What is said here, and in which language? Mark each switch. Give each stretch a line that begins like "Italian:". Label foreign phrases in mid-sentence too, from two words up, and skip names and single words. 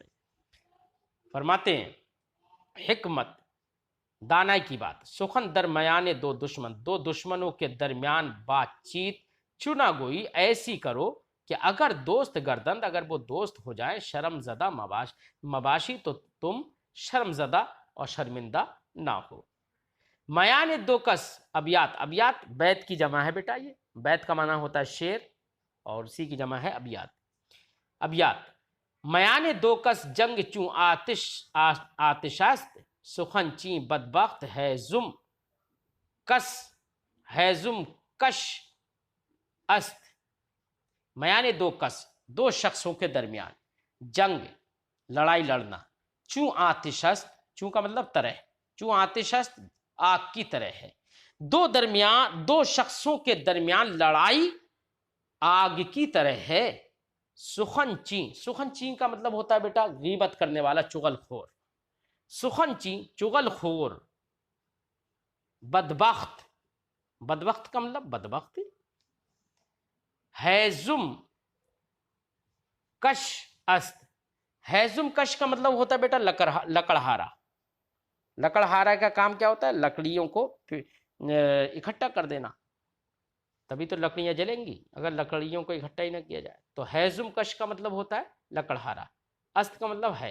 Urdu: فرماتے ہیں حکمت، دانائی کی بات.
Persian: سخن درمیان دو دشمن،
Urdu: دو دشمنوں کے درمیان بات چیت
Persian: چنا گوئی
Urdu: ایسی کرو کہ
Persian: اگر دوست گردن،
Urdu: اگر وہ دوست ہو جائیں
Persian: شرم زدہ مباشی،
Urdu: تو تم شرم زدہ اور شرمندہ نہ ہو.
Persian: میان دو کس،
Urdu: ابیات، ابیات بیت کی جمع ہے بیٹا. یہ بیت کا معنی ہوتا ہے شعر اور اسی کی جمع ہے ابیات.
Persian: ابیات، میان دو کس جنگ چوں آتش است، سخن چیں بدبخت ہے زم کس، ہے زم کش است. میان دو کس،
Urdu: دو شخصوں کے درمیان، جنگ لڑائی لڑنا،
Persian: چوں آتش است،
Urdu: چوں کا مطلب طرح،
Persian: چوں آتش است
Urdu: آگ کی طرح ہے. دو شخصوں کے درمیان لڑائی آگ کی طرح ہے. سخن چین، سخن چین کا مطلب ہوتا ہے بیٹا غیبت کرنے والا، چغل خور. سخن چین چغل خور، بدبخت، بدبخت کا مطلب بدبخت.
Persian: ہیزم کش است،
Urdu: ہیزم کش کا مطلب ہوتا ہے بیٹا لکڑہارا. لکڑہارا کا کام کیا ہوتا ہے؟ لکڑیوں کو اکٹھا کر دینا، تبھی تو لکڑیاں جلیں گی اگر لکڑیوں کو اکٹھا ہی نہ کیا جائے. تو ہیزم کش کا مطلب ہوتا ہے لکڑہارا، است کا مطلب ہے.